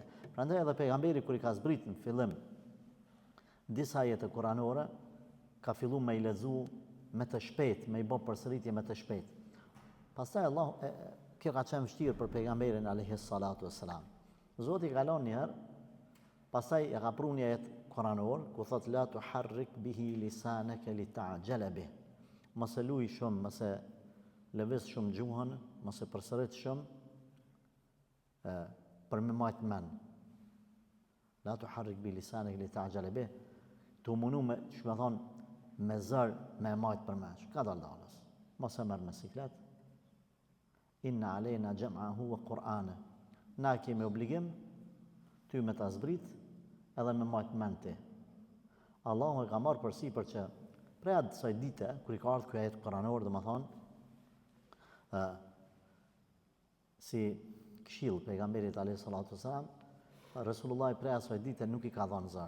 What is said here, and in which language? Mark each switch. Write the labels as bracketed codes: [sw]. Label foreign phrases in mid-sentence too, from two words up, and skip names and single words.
[sq] Prandaj edhe pejgamberi kur I ka zbrit në fillim disa ajete kuranore, ka fillu me I lexu me të shpejt, me I bë përsëritje me të shpejt. Pastaj Allah kjo ka qenë vështirë për pejgamberin [ar] عليه الصلاة والسلام. [sq] Zoti ka lënë një herë, pastaj e ka pru një ajet kuranor ku thot [ar] لا تحرك به لسانك لتعجل به. [sq] Mos e luj shumë, mos e lëviz shumë gjuhën, mos e përsërit shumë për me majt men. [ar] لا تحرك به لسانك لتعجل به. [sq] Tu munu me, që me thonë, me zër me majt për mesh. Ka dalës. Mos e merr me siklet. [ar] إن علينا جمعه وقرآنه. [sq] Na kemi obligim ty me ta zbrit edhe me majt menti. Allahu e ka marrë përsipër që prej atë kësaj dite, kur i ka ardhur ky ajet kuranor, domethënë si këshill pejgamberit [ar] عليه الصلاة والسلام, [sq] Resulullah prej asaj dite nuk i ka dhënë zër.